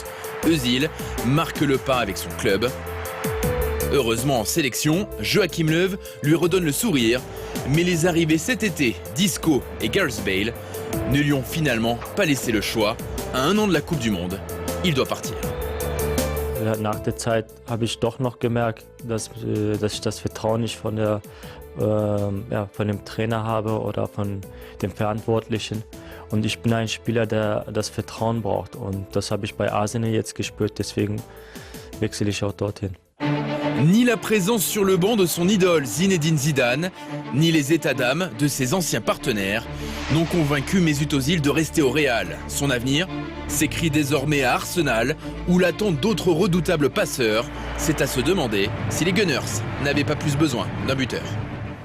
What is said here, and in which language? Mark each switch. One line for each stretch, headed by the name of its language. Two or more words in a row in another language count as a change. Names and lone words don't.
French: Özil marque le pas avec son club. Heureusement en sélection, Joachim Löw lui redonne le sourire, mais les arrivées cet été d'Isco et Gareth Bale ne lui ont finalement pas laissé le choix. À 1 an de la Coupe du Monde, il doit partir.
German: Nach der Zeit habe ich doch noch gemerkt, dass ich das Vertrauen nicht von dem Trainer habe oder von dem Verantwortlichen. Und ich bin ein Spieler, der das Vertrauen braucht. Und das habe ich bei Arsenal jetzt gespürt, deswegen wechsle ich auch dorthin.
French: Ni la présence sur le banc de son idole Zinedine Zidane, ni les états d'âme de ses anciens partenaires n'ont convaincu Mesut Özil de rester au Real. Son avenir s'écrit désormais à Arsenal, où l'attente d'autres redoutables passeurs. C'est à se demander si les Gunners n'avaient pas plus besoin d'un buteur.